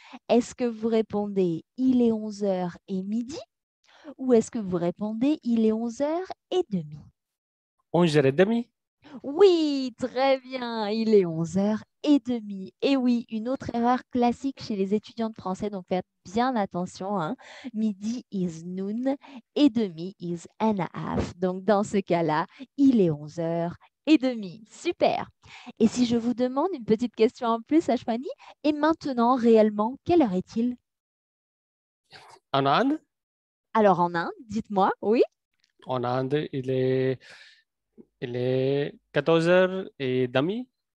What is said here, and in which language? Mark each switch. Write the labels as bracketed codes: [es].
[fr] Est-ce que vous répondez il est 11 heures et midi ou est-ce que vous répondez il est 11 heures et demie? 11h30. Oui, très bien, il est 11 heures et demie. Et oui, une autre erreur classique chez les étudiants de français, donc faites bien attention, hein. [en] Midi is noon et demi is an half. [fr] Donc dans ce cas-là, il est 11 heures et demie. Super. Et si je vous demande une petite question en plus, Ashwani, et maintenant réellement, quelle heure est-il? En Inde, Alors en Inde, dites-moi, oui? il est 14h30.